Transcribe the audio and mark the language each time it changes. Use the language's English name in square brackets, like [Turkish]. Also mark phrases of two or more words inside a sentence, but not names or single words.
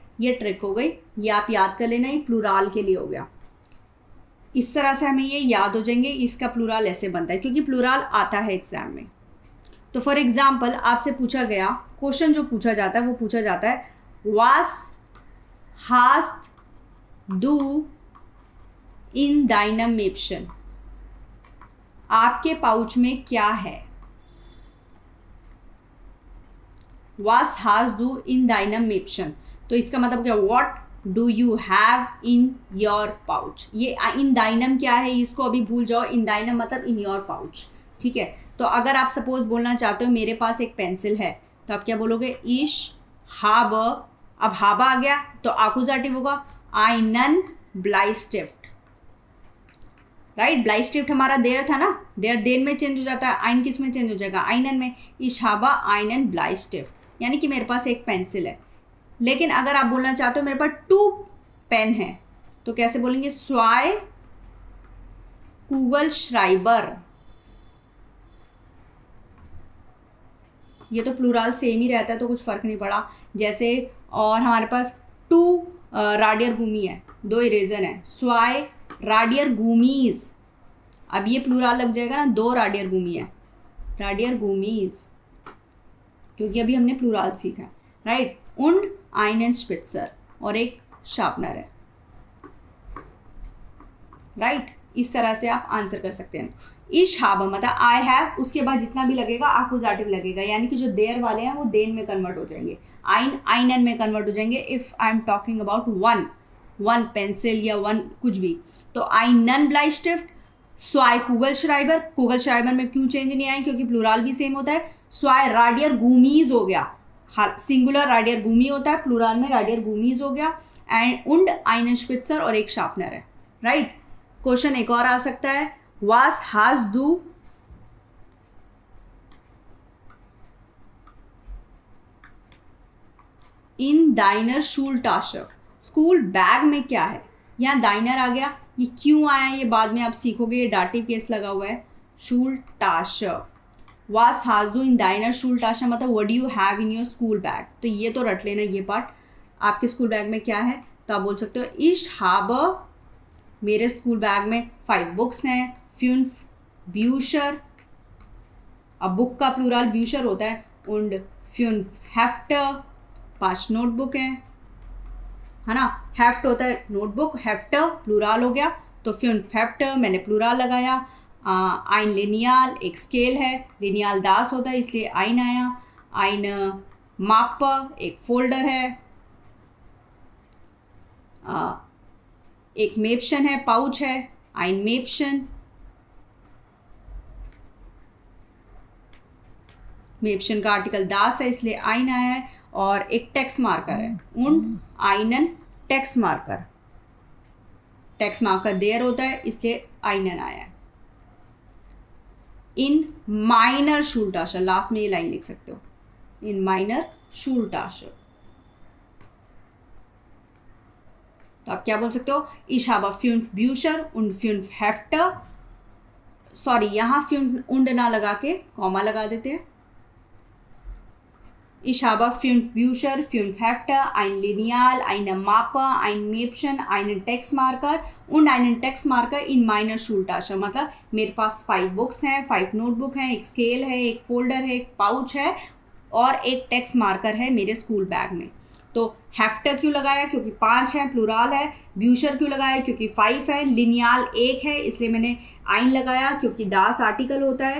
[Hindi] ये ट्रिक हो गई, ये आप याद कर लेना, ये प्लूराल के लिए हो गया। इस तरह से हमें ये याद हो जाएंगे, इसका प्लूराल ऐसे बनता है, क्योंकि प्लूराल आता है एग्जाम में। तो [English] for example [Hindi] आपसे पूछा गया, क्वेश्चन जो पूछा जाता है वो पूछा जाता है, [German] Was hast du in deinem Mäppchen? [Hindi] आपके पाउच में क्या है? [German] Was hast du in deinem Mäppchen? [Hindi] तो इसका मतलब क्या? [English] What do you have in your pouch? [Hindi] ये [German] in deinem [Hindi] क्या है, इसको अभी भूल जाओ. [German] in deinem [English] मतलब in your pouch. [Hindi] ठीक है. तो अगर आप सपोज बोलना चाहते हो मेरे पास एक पेंसिल है, तो आप क्या बोलोगे? [German] ich habe. [Hindi] अब habe आ गया तो आकुजाटिव होगा [German] einen Bleistift. [Hindi] राइट. ब्लाइस्टिफ्ट हमारा देर था ना, देर में चेंज हो जाता है. आइन किस में चेंज हो जाएगा? आइनन में. [German] ich habe einen Bleistift, [Hindi] यानी कि मेरे पास एक पेंसिल है. लेकिन अगर आप बोलना चाहते हो मेरे पास 2 पेन है, तो कैसे बोलेंगे? [German] zwei Kugelschreiber. [Hindi] ये तो [English] plural same [Hindi] ही रहता है तो कुछ फर्क नहीं पड़ा. जैसे और हमारे पास 2 [German] Radier Gummi [Hindi] है, 2 इरेजर है. [German] zwei Radier Gummis. [Hindi] अब ये प्लूरल लग जाएगा ना, 2 [German] Radier Gummi [Hindi] है, [German] Radier Gummis, [Hindi] क्योंकि अभी हमने प्लूरल सीखा है. राइट. [German] und einen Spitzer, [Hindi] और एक शार्पनर है. राइट. इस तरह से आप आंसर कर सकते हैं. [German] ich habe [Hindi] मतलब [English] I have, [Hindi] उसके बाद जितना भी लगेगा आकुजाटिव लगेगा, यानी कि जो देर वाले हैं वो देन में कन्वर्ट हो जाएंगे, आइनन में कन्वर्ट हो जाएंगे. [English] If I am talking about one pencil [Hindi] या वन कुछ भी, तो [German] einen Bleistift, zwei Kugelschreiber. [Hindi] कुगलश्राइबर में क्यों चेंज नहीं आए? क्योंकि प्लूरल भी सेम होता है. [German] zwei Radier Gummis [Hindi] हो गया, सिंगुलर [German] Radier Gummi [Hindi] होता है, प्लूरल में [German] Radier Gummis [Hindi] हो गया. [German] und einen Spitzer, [Hindi] और एक शार्पनर है. राइट. क्वेश्चन एक और आ सकता है. [German] was hast du in deiner Schultasche? [English] school bag [Hindi] में क्या है? यहाँ डाइनर आ गया. ये क्यों आया ये बाद में आप सीखोगे, ये डाटिव केस लगा हुआ है. [German] Schultasche. was hast du in deiner Schultasche [English] मतलब what do you have in your school bag? [Hindi] तो ये तो रट लेना ये पार्ट. आपके [English] school bag [Hindi] में क्या है? तो आप बोल सकते हो [German] ich habe, [Hindi] मेरे स्कूल बैग में 5 बुक्स हैं. 5 Bücher, अब बुक का प्लूरल ब्यूशर होता है. [German] und 5 Hefte, [Hindi] 5 नोटबुक हैं, है ना. हेफ्ट होता है नोटबुक, हेफ्ट प्लूरल हो गया, तो 5 Hefte मैंने प्लूरल लगाया. [German] ein Lineal, [Hindi] एक स्केल है, लिनियाल दास होता है इसलिए ein आया. [German] ein Mappe, [Hindi] एक फोल्डर है. एक मेप्शन है, पाउच है, [German] ein Mäppchen. [Hindi] मेप्शन का आर्टिकल दास है इसलिए ein आया है. और एक [English] text marker [Hindi] है, [German] und einen Text Marker. Text Marker [Hindi] देर होता है इसलिए einen आया है. [German] in meiner Schultasche, [Hindi] लास्ट में ये लाइन लिख सकते हो, [German] in meiner Schultasche. [Hindi] तो आप क्या बोल सकते हो? [German] ich habe 5 Bücher und 5 Hefte. [Hindi] सॉरी, यहाँ 5 und ना लगा के कॉमा लगा देते हैं. [German] ich habe 5 Bücher, 5 Hefte, ein Lineal, eine Mappe, ein Mäppchen, einen Textmarker und einen Textmarker in meiner Schultasche. [Hindi] मतलब मेरे पास 5 बुक्स हैं, 5 नोटबुक हैं, एक स्केल है, एक फोल्डर है, एक पाउच है और एक [English] text marker [Hindi] है मेरे [English] school bag [Hindi] में. तो हेफ्टर क्यों लगाया? क्योंकि 5 है, प्लूरल है. ब्यूशर क्यों लगाया? क्योंकि 5 है. लिनियाल 1 है इसलिए मैंने आइन लगाया, क्योंकि दास आर्टिकल होता है.